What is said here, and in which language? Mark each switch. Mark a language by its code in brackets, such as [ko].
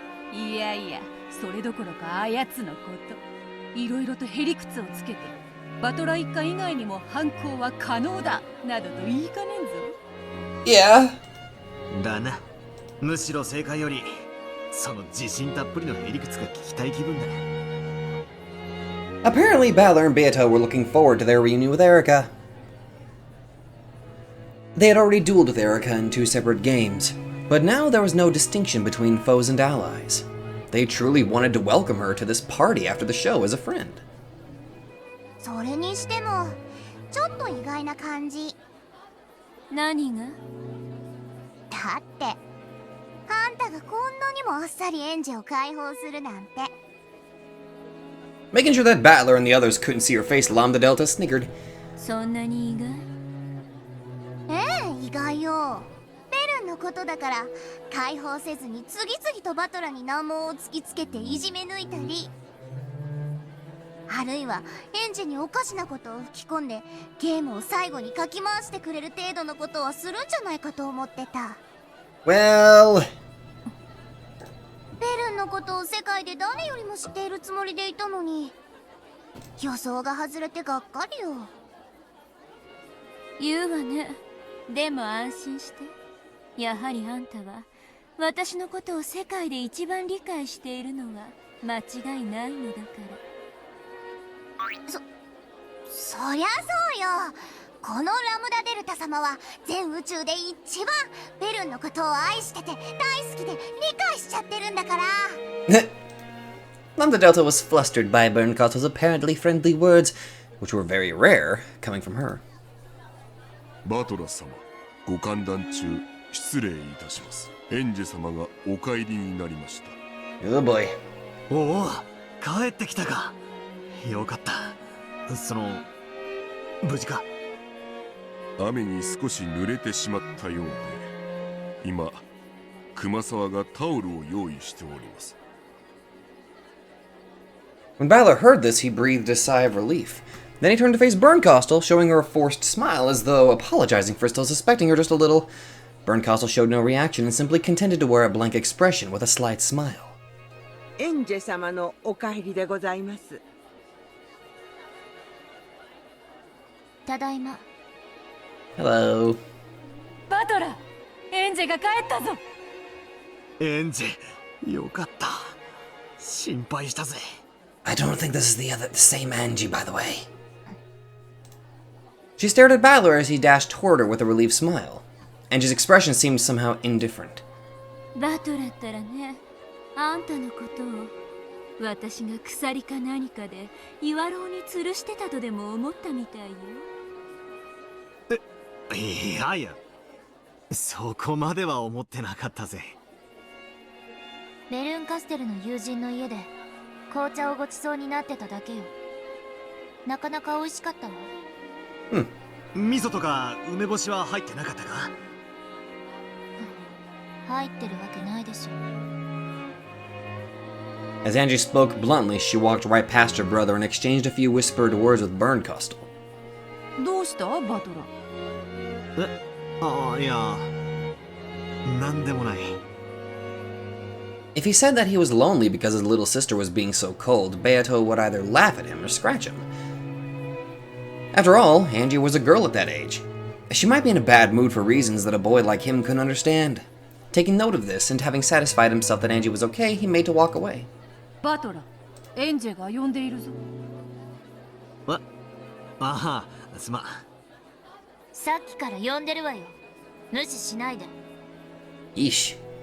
[ja] いやいや、それどころかあやつのこと、いろいろとへりくつをつけてバトラ一家以外にも犯行は可能だなどと言いかねんぞ。 [en] Yeah. [ja] だな。むしろ正解よりその自信たっぷりのへりくつが聞きたい気分だ。 [en] Apparently, Balor and Beato were looking forward to their reunion with Erica. They had already dueled with Erica in 2 separate games, but now there was no distinction between foes and allies. They truly wanted to welcome her to this party after the show as a friend. [ja] それにしてもちょっと意外な感じ。何が？だってあんたがこんなにもあっさりエンジェを解放するなんて。 [en] Making sure that Battler and the others couldn't see her face, Lambda Delta sniggered. [ja] そんなに意外？意外よ。ベルンのことだから解放せずに次々とバトラに難問を突きつけていじめ抜いたり、あるいはエンジェにおかしなことを吹き込んでゲームを最後にかき回してくれる程度のことはするんじゃないかと思ってた。 [en] Well... [ja] ベルンのことを世界で誰よりも知っているつもりでいたのに、予想が外れてがっかりよ。言うわね。でも安心して。やはりあんたは私のことを世界で一番理解しているのは間違いないのだから。そりゃそうよ。このラムダデルタ様は全宇宙で一番ベルンのことを愛してて大好きで理解しちゃってるんだから。 [en] Lambda Delta was flustered by Bernd Kostel's apparently friendly words, which were very rare coming from her. [ja] バトラス様、ご歓談中失礼いたします。エンジェ様がお帰りになりました。 [en] Oh boy. [ja] おお、帰ってきたか。よかった。無事か？雨に少し濡れてしまったようで、今熊沢がタオルを用意しております。 [en] When Balor heard this, he breathed a sigh of relief. Then he turned to face Bernd Kostel, showing her a forced smile as though apologizing for still suspecting her just a little. Bernd Kostel showed no reaction and simply contented to wear a blank expression with a slight smile. [ja] エンジェ様のお帰りでございます。ただいま。 [en] Hello. [ja] バトラ、エンジェが帰ったぞ。エンジェ、よかった。心配したぜ。 [en] I don't think this is the same Angie, by the way. She stared at Battler as he dashed toward her with a relieved smile. Angie's expression seemed somehow indifferent. [ja] バトラったらね、あんたのことを私が鎖か何かで岩牢に吊るしてたとでも思ったみたいよ。いやいや、そこまでは思ってなかったぜ。ベルンカステルの友人の家で紅茶をごちそうになってただけよ。なかなか美味しかったわ。味噌とか梅干しは入ってなかったか？入ってるわけないでしょ。 [en] As Angie spoke bluntly, she walked right past her brother and exchanged a few whispered words with Bernkastel. [ja] どうしたバトラ？いや、なんでもない。 [en] If he said that he was lonely because his little sister was being so cold, Beato would either laugh at him or scratch him. After all, Angie was a girl at that age. She might be in a bad mood for reasons that a boy like him couldn't understand. Taking note of this, and having satisfied himself that Angie was okay, he made to walk away. [ja] バトラ、エンジェが呼んでいるぞ。ああ、すまん。さっきから呼んでるわよ。無視しないで。 [en] Yeesh.